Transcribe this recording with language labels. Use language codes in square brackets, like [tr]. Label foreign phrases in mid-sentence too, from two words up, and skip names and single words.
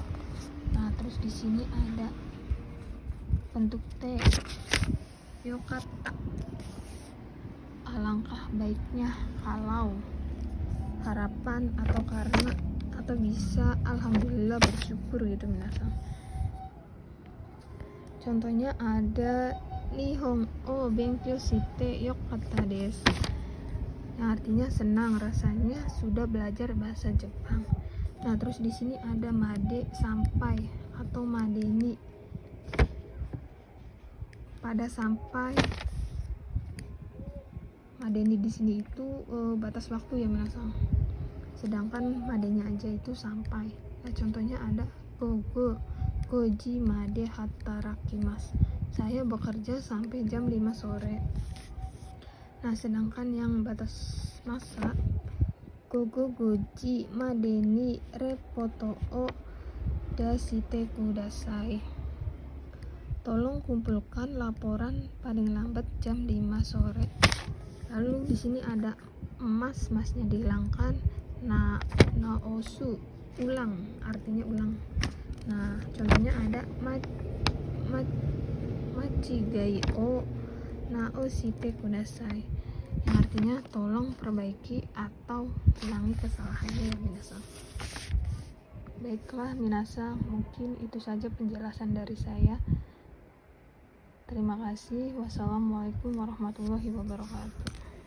[id] Nah, terus di sini ada bentuk T, yokata, alangkah baiknya kalau, harapan atau karena, atau bisa, alhamdulillah, bersyukur gitu minasang. [ja] Contohnya ada 日本を勉強してよかったです, [id] yang artinya senang rasanya sudah belajar bahasa Jepang. Nah, terus di sini ada made, sampai, atau madeni, pada sampai. Madeni di sini itu batas waktu ya minasang. sedangkan madenya aja itu sampai. Nah, contohnya ada [ja] 五時まで働きます, [id] saya bekerja sampai jam 5 sore. Nah, sedangkan yang batas masa [ja] 五時までにレポートを出してください, [id] tolong kumpulkan laporan paling lambat jam 5 sore. Lalu di sini ada masnya dihilangkan. Naosu, ulang, artinya ulang. [ja] Nah, contohnya ada 間違いを直してください, [id] yang artinya tolong perbaiki atau ulangi kesalahannya ya minasan. Baiklah minasan, mungkin itu saja penjelasan dari saya. Terima kasih. [ar] والسلام عليكم ورحمة الله وبركاته.